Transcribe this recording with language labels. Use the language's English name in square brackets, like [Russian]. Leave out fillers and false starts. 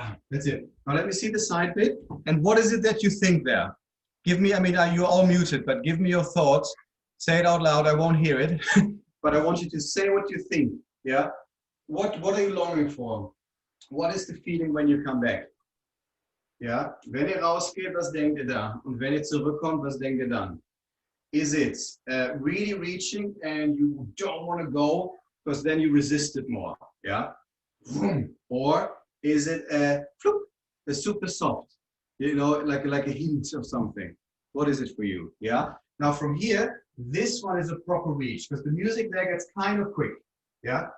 [English] That's it. Now let me see the side bit. And what is it that you think there? Give me, I mean, you're all muted, but give me your thoughts. Say it out loud. I won't hear it, but I want you to say what you think. Yeah. What are you longing for? What is the feeling when you come back? [German] Ja, wenn ihr rausgeht, was denkt ihr da? Und wenn ihr zurückkommt, was denkt ihr dann? [English] Is it really reaching and you don't want to go because then you resist it more? Yeah. Or is it a super soft? You know, like a hint of something. What is it for you? Yeah. Now from here, this one is a proper reach because the music there gets kind of quick. Yeah.